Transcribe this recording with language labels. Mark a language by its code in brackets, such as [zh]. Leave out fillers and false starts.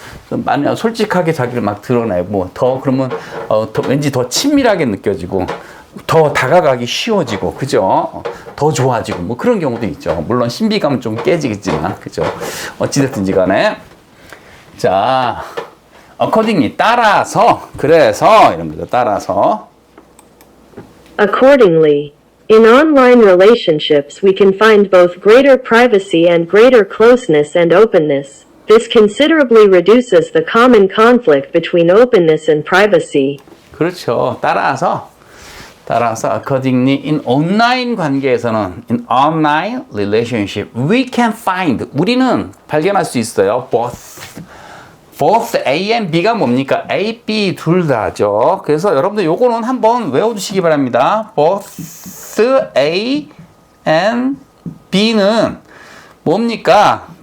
[ko] 많이 솔직하게 자기를 막 드러내고 뭐 더 그러면 더 왠지 더 친밀하게 느껴지고 더 다가가기 쉬워지고 그죠? 더 좋아지고 뭐 그런 경우도 있죠. 물론 신비감은 좀 깨지겠지만 그죠? 어찌됐든지 간에 자 accordingly 따라서 그래서 이런 거죠. 따라서 [en] Accordingly, in online relationships we can find both greater privacy and greater closeness and openness. This considerably reduces the common conflict between openness and privacy. [ko] 그렇죠. [en] 따라서 accordingly in [ko] 온라인 관계에서는 [en] in online relationship we can find [ko] 우리는 발견할 수 있어요. both A and B가 뭡니까? A, B 둘 다죠. 그래서 여러분들 요거는 한번 외워두시기 바랍니다. both A and B는 뭡니까?